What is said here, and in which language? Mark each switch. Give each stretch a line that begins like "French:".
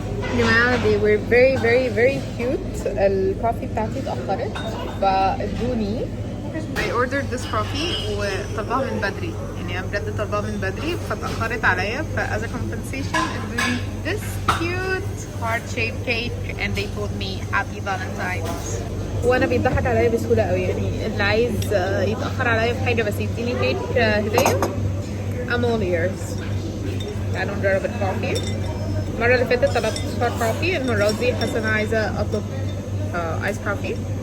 English: يا جماعة they were very very very cute.
Arabic: الكوفي بتاعتي اتأخرت فادوني.
English: I ordered this coffee
Arabic: وطلبها من بدري، يعني أنا بجد طلبها من بدري فاتأخرت عليا،
English: as a compensation ادوني this cute heart shaped cake and they told me happy Valentine's.
Arabic: وانا بيضحك عليا بسهولة قوي، يعني اللي عايز يتأخر عليا في حاجة بس يديني كيك هدية
English: I'm all ears.
Arabic: تعالوا نجرب الكوفي. المرة اللي فاتت طلبت هوت كوفي، المرة دي حاسة انا عايزة اطلب ايس كوفي.